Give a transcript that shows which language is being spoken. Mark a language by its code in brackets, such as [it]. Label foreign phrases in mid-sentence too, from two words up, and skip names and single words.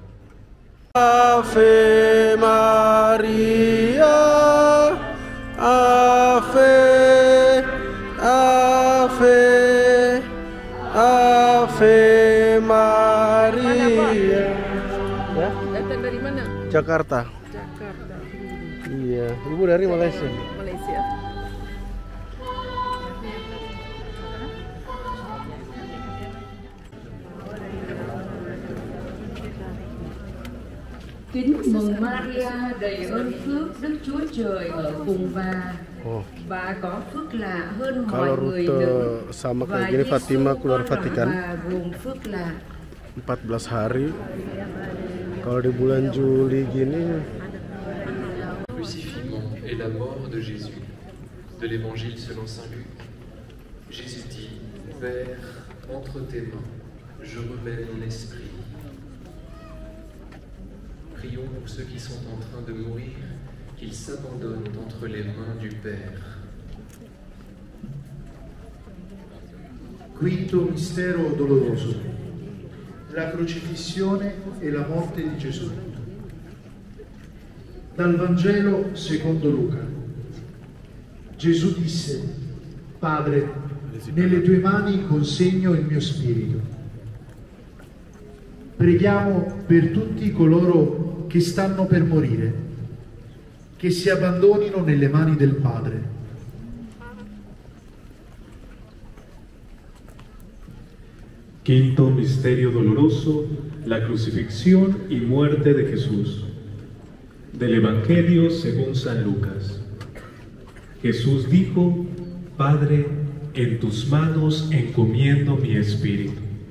[la] Ave Maria, Ave, Ave, Ave Maria. [id] Ya? Datang dari mana? Jakarta. Jakarta. Iya, ibu dari Malaysia. Malaysia. [vi] Kính mừng Maria đầy ơn phước, Đức Chúa Trời ở cùng bà. Bà có phước lạ hơn mọi [id] Kalau [vi] người [id] rute [vi] nữ. [id] sama [vi] Và [id] kayak gini, [vi] Giêsu [id] Fatima keluar [vi] con lòng [id] Vatikan [vi] bà gồm phước lạ. [id] 14 hari. Kalau di bulan Juli gini, [fr] Crucifixion et la mort de Jésus. De l'Évangile selon saint Luc. Jésus dit, Père, entre tes mains, je remets mon esprit. Prions pour ceux qui sont en train de mourir, qu'ils s'abandonnent entre les mains du Père. [it] Quinto mistero doloroso, la crocifissione e la morte di Gesù. Dal Vangelo secondo Luca. Gesù disse, Padre, nelle tue mani consegno il mio spirito. Preghiamo per tutti coloro che stanno per morire, che si abbandonino nelle mani del Padre. [es] Quinto misterio doloroso, la crucifixión y muerte de Jesús. Del Evangelio según San Lucas. Jesús dijo, Padre, en tus manos encomiendo mi espíritu.